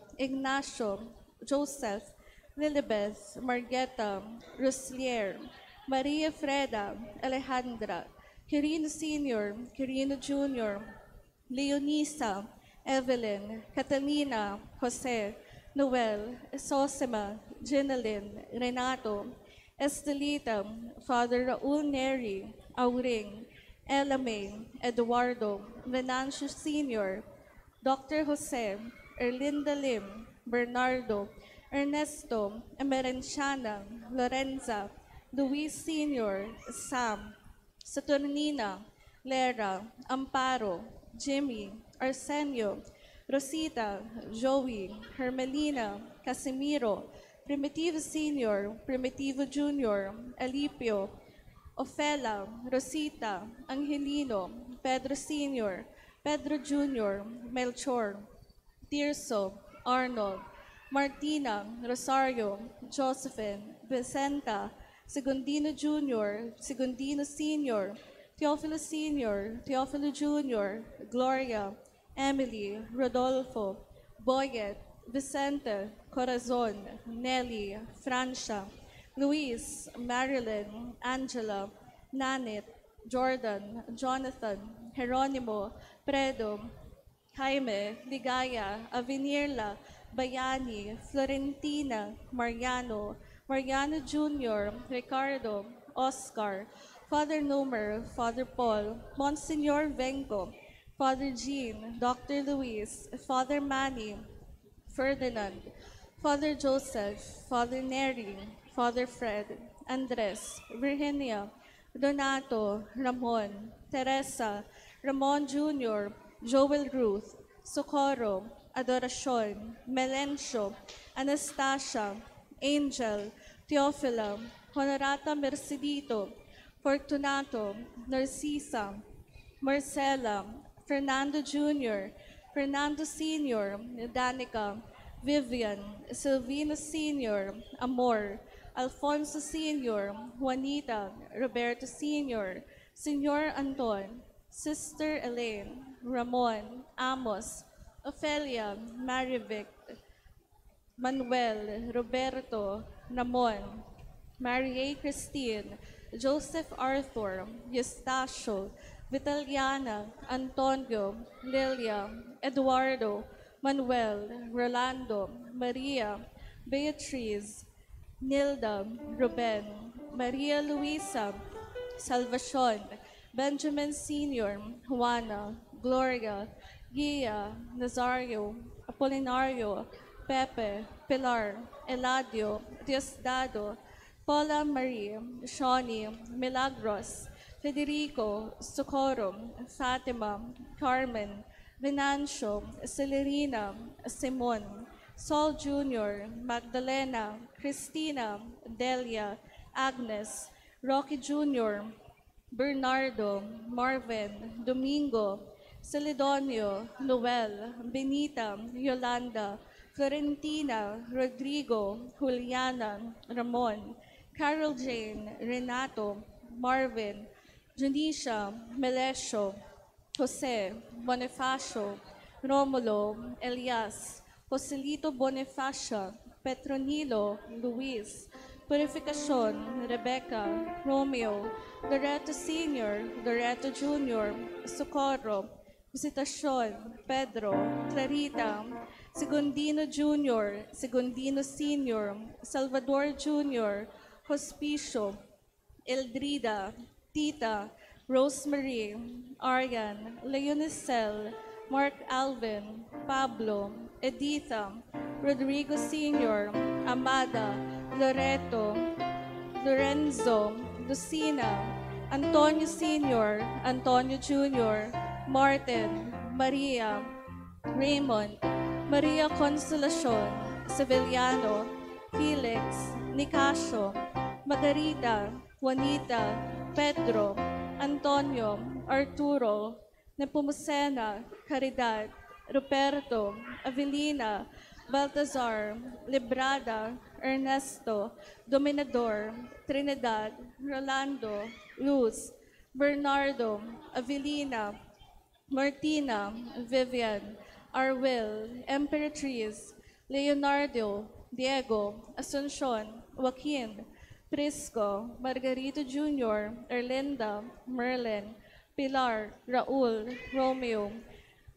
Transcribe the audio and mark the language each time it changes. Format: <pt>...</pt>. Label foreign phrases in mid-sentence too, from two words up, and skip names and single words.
<en>Ignacio, Joseph, Lilibeth, Margeta, Ruslier, Maria Freda, Alejandra, Quirino Sr., Quirino Jr., Leonisa, Evelyn, Catalina, Jose, Noel, Sosima, Ginalyn, Renato, Estelita, Father Raul Neri, Auring, Elamay, Eduardo, Venancio Sr., Dr. Jose, Erlinda Lim, Bernardo, Ernesto, Emerenciana, Lorenza, Luis Sr., Sam, Saturnina, Lera, Amparo, Jimmy, Arsenio, Rosita, Joey, Hermelina, Casimiro, Primitivo Senior, Primitivo Junior, Alipio, Ofela, Rosita, Angelino, Pedro Senior, Pedro Junior, Melchor, Tirso, Arnold, Martina, Rosario, Josephine, Vicenta, Segundino Jr., Segundino Sr., Teofilo Sr., Teofilo Jr., Gloria, Emily, Rodolfo, Boyet, Vicente, Corazon, Nelly, Francia, Luis, Marilyn, Angela, Nanit, Jordan, Jonathan, Jeronimo, Predo, Jaime, Ligaya, Avenirla, Bayani, Florentina, Mariano, Mariano Jr., Ricardo, Oscar, Father Nomer, Father Paul, Monsignor Vengo, Father Jean, Dr. Luis, Father Manny, Ferdinand, Father Joseph, Father Neri, Father Fred, Andres, Virginia, Donato, Ramon, Teresa, Ramon Jr., Joel Ruth, Socorro, Adoracion, Melencio, Anastasia, Angel, Teofila, Honorata Mercedito, Fortunato, Narcisa, Marcela, Fernando Jr., Fernando Sr., Danica, Vivian, Silvino Sr., Amor, Alfonso Sr., Juanita, Roberto Sr., Senor Anton, Sister Elaine, Ramon, Amos, Ofelia, Marivic, Manuel, Roberto, Ramon, Marie Christine, Joseph Arthur, Eustacio, Vitaliana, Antonio, Lilia, Eduardo, Manuel, Rolando, Maria, Beatriz, Nilda, Ruben, Maria Luisa, Salvacion, Benjamin Sr., Juana, Gloria, Gia, Nazario, Apolinario, Pepe, Pilar, Eladio, Diosdado, Paula Marie, Shawnee, Milagros, Federico, Socorro, Fatima, Carmen, Venancio, Celerina, Simon, Saul Jr., Magdalena, Christina, Delia, Agnes, Rocky Jr., Bernardo, Marvin, Domingo, Celedonio, Noel, Benita, Yolanda, Florentina, Rodrigo, Juliana, Ramon, Carol Jane, Renato, Marvin, Janisha, Melesio, Jose, Bonifacio, Romulo, Elias, Joselito Bonifacio, Petronilo, Luis, Purificacion, Rebecca, Romeo, Loreto Sr., Loreto Jr., Socorro, Visitacion, Pedro, Clarita, Segundino Jr., Segundino Sr., Salvador Jr., Hospicio, Eldrida, Tita, Rosemary, Arian, Leonicel, Mark Alvin, Pablo, Editha, Rodrigo Sr., Amada, Loreto, Lorenzo, Lucina, Antonio Sr., Antonio Jr., Martin, Maria, Raymond, Maria Consolacion, Sevillano, Felix, Nicasio, Margarita, Juanita, Pedro, Antonio, Arturo, Nepomucena, Caridad, Ruperto, Avelina, Baltazar, Librada, Ernesto, Dominador, Trinidad, Rolando, Luz, Bernardo, Avelina, Martina, Vivian, Arwil, Emperatriz, Leonardo, Diego, Asuncion, Joaquin, Prisco, Margarito Jr., Erlinda, Merlin, Pilar, Raul, Romeo,</en>